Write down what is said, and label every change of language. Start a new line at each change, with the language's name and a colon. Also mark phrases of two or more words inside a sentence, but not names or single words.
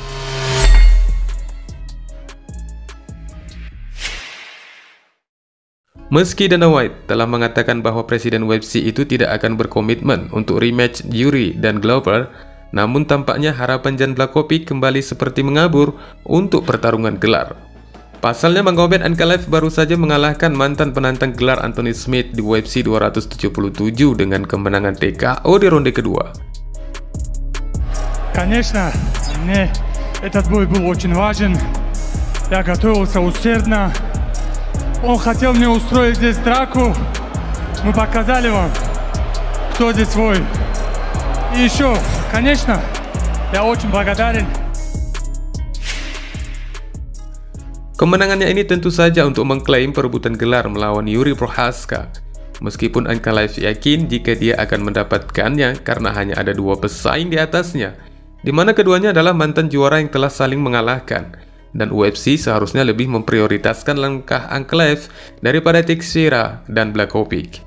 Indonesian: Meski Dana White telah mengatakan bahwa presiden UFC itu tidak akan berkomitmen untuk rematch Yuri dan Glover, namun tampaknya harapan Jan Blachowicz kembali seperti mengabur untuk pertarungan gelar. Pasalnya, Magomed Ankalaev baru saja mengalahkan mantan penantang gelar Anthony Smith di UFC 277 dengan kemenangan TKO di ronde kedua.
Russian: Конечно, мне этот бой был очень важен. Я готовился усердно. Он хотел мне устроить здесь драку. Мы показали вам, кто здесь свой. И еще, конечно, я очень благодарен.
Indonesian: Kemenangannya ini tentu saja untuk mengklaim perebutan gelar melawan Yuri Prochazka. Meskipun Ankalaev yakin jika dia akan mendapatkannya karena hanya ada dua pesaing di atasnya, di mana keduanya adalah mantan juara yang telah saling mengalahkan, dan UFC seharusnya lebih memprioritaskan langkah Ankalaev daripada Teixeira dan Blachowicz.